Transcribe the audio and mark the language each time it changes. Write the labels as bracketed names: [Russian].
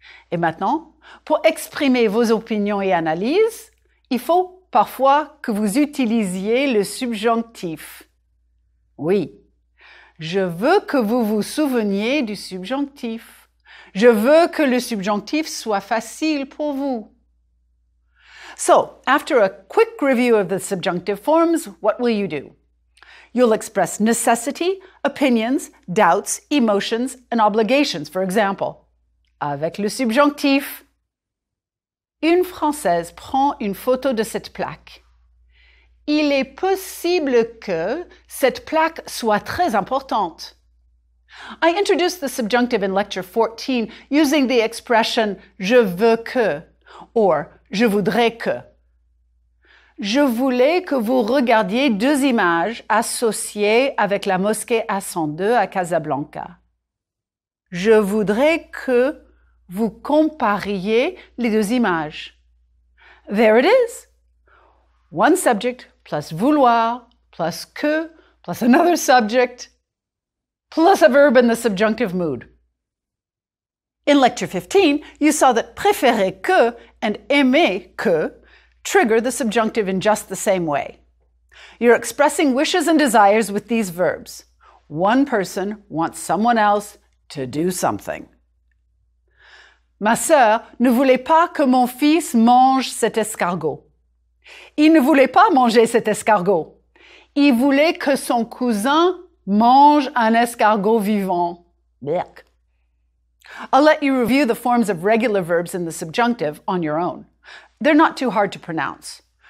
[French] Et maintenant, pour exprimer vos opinions et analyses, il faut parfois que vous utilisiez le subjonctif. Oui, je veux que vous vous souveniez du subjonctif. Je veux que le subjonctif soit facile pour vous. [English] So, after a quick review of the subjunctive forms, what will you do? You'll express necessity, opinions, doubts, emotions, and obligations, for example. [French] Avec le subjonctif. Une Française prend une photo de cette plaque. Il est possible que cette plaque soit très importante. [English] I introduced the subjunctive in lecture 14 using the expression « [French] je veux que [English] » or « [French] je voudrais que ». Je voulais que vous regardiez 2 images associées avec la mosquée Hassan II à Casablanca. Je voudrais que vous compariez les 2 images. [English] There it is. One subject plus vouloir plus que plus another subject plus a verb in the subjunctive mood. In lecture 15, you saw that préférer que and aimer que trigger the subjunctive in just the same way. You're expressing wishes and desires with these verbs. One person wants someone else to do something. [French] Ma sœur ne voulait pas que mon fils mange cet escargot. Il ne voulait pas manger cet escargot. Il voulait que son cousin mange un escargot vivant. Blech. [English] I'll let you review the forms of regular verbs in the subjunctive on your own. They're not too hard to pronounce.